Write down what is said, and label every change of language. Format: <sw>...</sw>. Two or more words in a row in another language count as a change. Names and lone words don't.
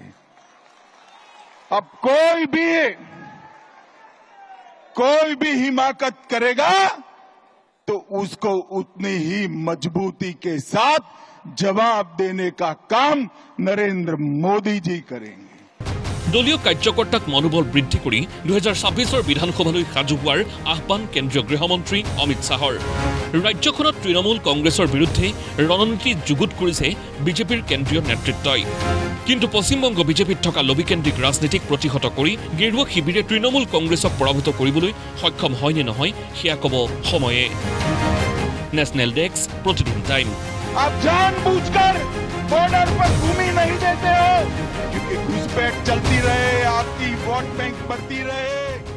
<hi>अब कोई भी हिमाकत करेगा तो उसको उतनी ही मजबूती के साथ जवाब देने का काम नरेंद्र मोदी जी करेंगे।</hi> <as>দলীয় কাৰ্যকৰ্তাক মনোবল বৃদ্ধি কৰি 2026 বিধানসভালৈ সাজু হোৱাৰ আহ্বান কেন্দ্ৰীয় গৃহমন্ত্ৰী অমিত শ্বাহৰ। ৰাজ্যখনত তৃণমূল কংগ্ৰেছৰ বিৰুদ্ধে ৰণনীতি যুগুত কৰিছে বিজেপিৰ কেন্দ্ৰীয় নেতৃত্বই। কিন্তু পশ্চিমবংগ বিজেপিত থকা লবিকেন্দ্ৰিক ৰাজনীতিক প্ৰতিহত কৰি গেৰুৱা শিবিৰে তৃণমূল কংগ্ৰেছক পৰাভূত কৰিবলৈ সক্ষম হয় নে নহয় সেয়া ক'ব সময়ে।</as> <hi>नेशनल डेस्क प्रतिदिन टाइम। आप जानबूझकर बॉर्डर पर भूमि नहीं देते हो क्योंकि घुसपैठ चलती रहे, आपकी वोट बैंक बढ़ती रहे।</hi>